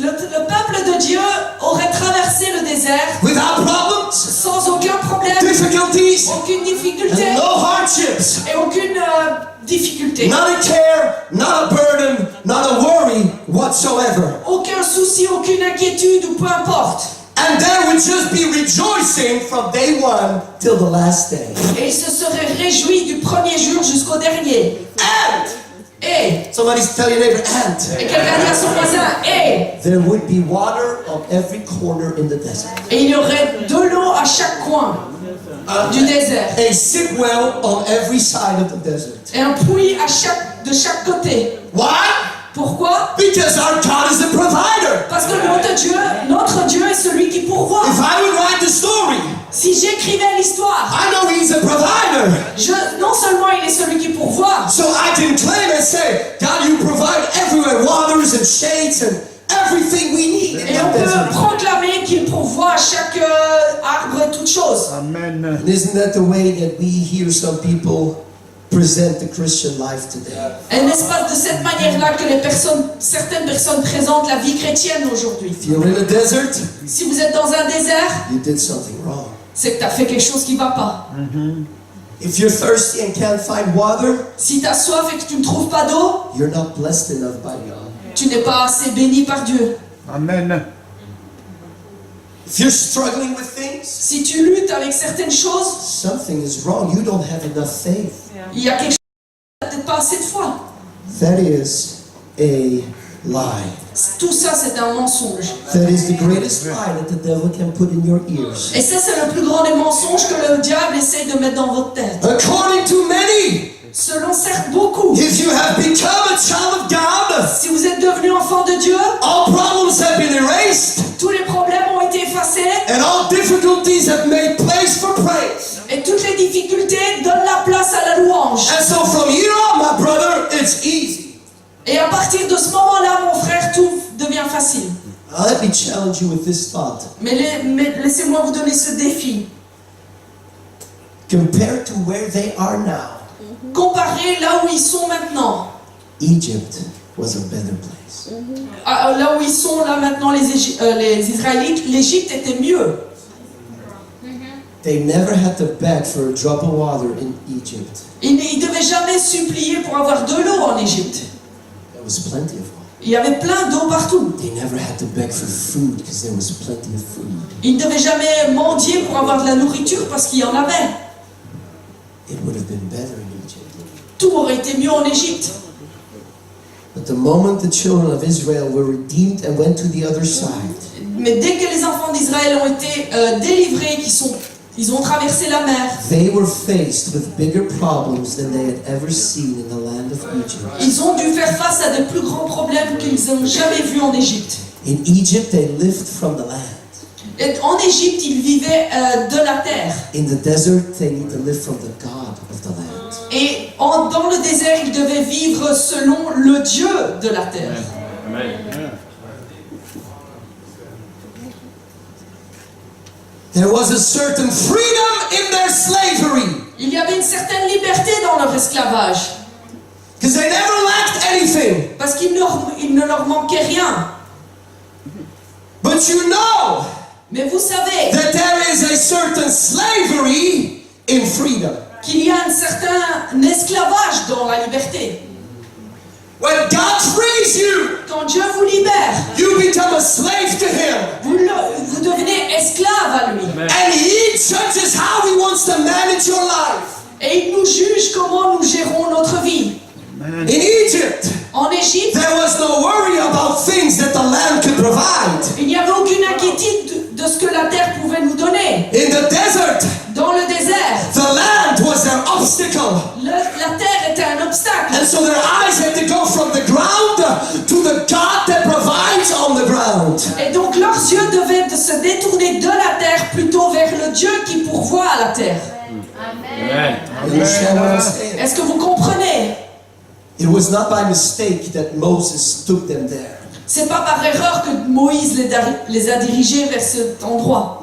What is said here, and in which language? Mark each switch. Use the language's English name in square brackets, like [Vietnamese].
[French] Le peuple de Dieu aurait traversé le désert [English] without problems, [French] sans aucun problème, [English] difficulties, [French] aucune difficulté [English] and no hardships. [French] et aucune difficulté. [English] Not a care, not a burden, not a worry whatsoever. [French] Aucun souci, aucune inquiétude ou peu importe. [English] And they would just be rejoicing from day one till the last day. [French] Et il se serait réjoui du premier jour jusqu'au dernier. [English] And somebody's tell your neighbor, and [French] Et quelqu'un dit à son voisin, [English] there would be water on every corner in the desert. [French] et il y aurait de l'eau à chaque coin du désert. [English] A sick well on every side of the desert. [French] Et un puits de chaque côté. [English] Why? [French] Pourquoi? [English] Because our God is a provider. [French] Parce que notre Dieu est celui qui pourvoit. [English] If I would write the story, [French] Si j'écrivais l'histoire, [English] I know He's a provider. [French] non seulement il est celui qui pourvoit, [English] So I can claim and say, God, you provide everywhere waters and shades and everything we need in [French] et on [English] that [French] peut [English] desert. [French] proclamer qu'il pourvoit à chaque arbre et toute chose. [English] Amen. And isn't that the way that we hear some people present the Christian life today? [French] Et n'est-ce pas de cette manière-là que certaines personnes présentent la vie chrétienne aujourd'hui? [English] If you're in a desert, [French] Si vous êtes dans un désert, [English] you did something wrong. [French] c'est que tu as fait quelque chose qui ne va pas. [English] If you're thirsty and can't find water, [French] Si tu as soif et que tu ne trouves pas d'eau, [English] you're not blessed enough by God. [French] tu n'es pas assez béni par Dieu. [English] Amen. If you're struggling with things, [French] Si tu luttes avec certaines choses, [English] something is wrong. You don't have enough faith. [French] il y a quelque chose, tu n'as peut-être pas assez de foi. [English] That is a lie. [French] Tout ça, c'est un mensonge. [English] That is the greatest lie that the devil can put in your ears. [French] Et ça, c'est le plus grand des mensonges que le diable essaye de mettre dans votre tête. [English] According to many, [French] Selon certes beaucoup, [English] if you have become a child of God, [French] si vous êtes devenu enfant de Dieu, [English] all problems have been erased [French] tous les problèmes ont été effacés [English] and all difficulties have made place for praise. [French] et toutes les difficultés donnent la place à la louange. [English] And so from here on, my brother, it's easy. [French] Et à partir de ce moment-là, mon frère, tout devient facile. [English] Now let me challenge you with this thought. [French] Mais laissez-moi vous donner ce défi. [English] Compared to where they are now, [French] Comparez là où ils sont maintenant, [English] Egypt was a better place. [French] là où ils sont là maintenant les Israélites, l'Égypte était mieux. [English] They never had to beg for a drop of water in Egypt. [French] Ils ne devaient jamais supplier pour avoir de l'eau en Égypte. [English] There was plenty of water. [French] Il y avait plein d'eau partout. [English] They never had to beg for food because there was plenty of food. [French] Ils ne devaient jamais mendier pour avoir de la nourriture parce qu'il y en avait. [English] It would have been better in Egypt. [French] Tout aurait été mieux en Égypte. [English] But the moment the children of Israel were redeemed and went to the other side, [French] Mais dès que les enfants d'Israël ont été délivrés, ils ont traversé la mer, [English] they were faced with bigger problems than they had ever seen in the land of Egypt. [French] ils ont dû faire face à de plus grands problèmes qu'ils n'ont jamais vus en Égypte. [English] In Egypt, they lived from the land. [French] Et en Égypte, ils vivaient de la terre. [English] In the desert, they need to live from the God of the land. [French] Et dans le désert, ils devaient vivre selon le Dieu de la terre. [English] There was a certain freedom in their slavery [French] Il y avait une certaine liberté dans leur esclavage. [English] because they never lacked anything. [French] Parce qu'il ne leur manquait rien. [English] But you know [French] Mais vous savez [English] that there is a certain slavery in freedom. [French] qu'il y a un certain esclavage dans la liberté. [English] When God frees you, [French] Quand Dieu vous libère, [English] you become a slave to Him. [French] vous devenez esclave à lui. [English] And He judges how He wants to manage your life. [French] Et il nous juge comment nous gérons notre vie. [English] In Egypt, [French] En Égypte, [English] there was no worry about things that the land could provide. [French] il n'y avait aucune inquiétude de ce que la terre pouvait nous donner. [English] In the desert, [French] Dans le désert, [English] the land was their obstacle. [French] la terre était un obstacle. [English] And so their eyes had to go from the ground to the God that provides on the ground. [French] Et donc leurs yeux devaient se détourner de la terre plutôt vers le Dieu qui pourvoit à la terre. [English] You understand what I'm saying? [French] Est-ce que vous comprenez? [English] It was not by mistake that Moses took them there. [French] C'est pas par erreur que Moïse les a dirigés vers cet endroit.